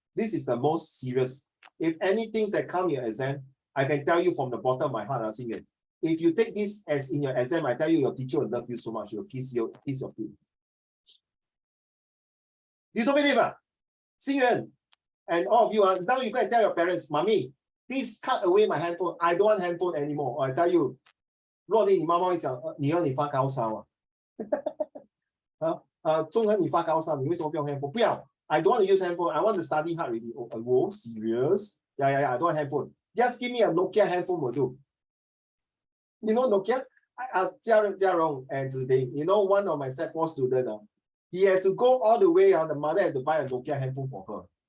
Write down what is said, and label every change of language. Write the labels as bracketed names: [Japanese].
[English] This is the most serious. If anything that come in your exam, I can tell you from the bottom of my heart, Xingyan, if you take this as in your exam, I tell you, your teacher will love you so much. You'll kiss your feet. You don't believe it? Xingyan, and all of you, now you go and tell your parents, Mommy, please cut away my handphone. I don't want handphone anymore. Or I tell you, [Chinese] 若你妈妈会讲，你要你发高烧啊，中恒你发高烧，你为什么不用 handphone？不要 [English] ，I don't want to use handphone. I want to study hard already. Oh, serious? Yeah. I don't want handphone. Just give me a Nokia handphone will do. You know Nokia? Jiarong and Ziding, you know, one of my Sec4 students, he has to go all the way, the mother had to buy a Nokia handphone for her.